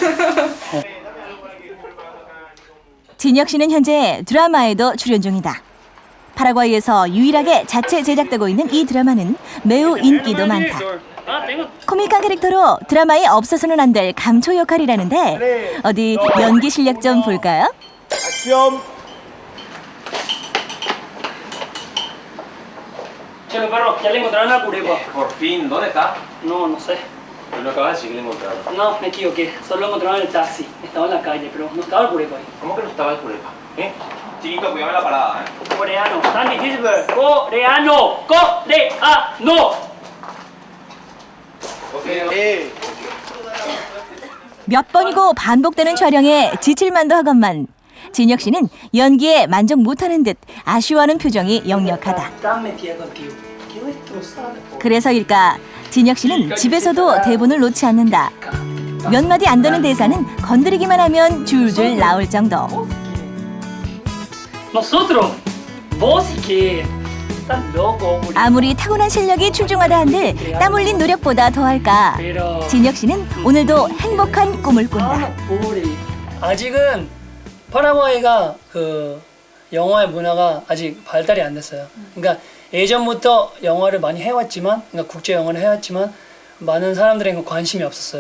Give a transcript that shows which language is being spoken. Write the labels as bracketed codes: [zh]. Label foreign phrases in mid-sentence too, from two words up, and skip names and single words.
[ko] 진혁 씨는 현재 드라마에도 출연 중이다. 파라과이에서 유일하게 자체 제작되고 있는 이 드라마는 매우 인기도 많다. 코믹한 캐릭터로 드라마에 없어서는 안 될 감초 역할이라는데 어디 연기 실력 좀 볼까요? [es] Che, perro, ya le encontraron al puré. Por fin, ¿dónde está? No, no sé. Pero no acabas de decir que le encontraron. No, me equivoqué. Solo encontraron el taxi. Estaba en la calle, pero no estaba el puré ahí. ¿Cómo que no estaba el purepa? Chiquito, cuidame la parada, Coreano. Tan difícil, pero coreano. Coreano. [ko] 몇 번이고 반복되는 촬영에 지칠만도 하건만 진혁 씨는 연기에 만족 못하는 듯 아쉬워하는 표정이 역력하다. 그래서일까 진혁 씨는 집에서도 대본을 놓지 않는다. 몇 마디 안 되는 대사는 건드리기만 하면 줄줄 나올 정도. [es] Nosotros, vos y que estás loco. [ko] 아무리 타고난 실력이 출중하다 한들 땀 흘린 노력보다 더할까. 진혁 씨는 오늘도 행복한 꿈을 꾼다. 아직은 파라과이가 그 영화의 문화가 아직 발달이 안 됐어요. 그러니까 예전부터 영화를 많이 해왔지만, 그러니까 국제 영화를 해왔지만 많은 사람들에게 관심이 없었어요.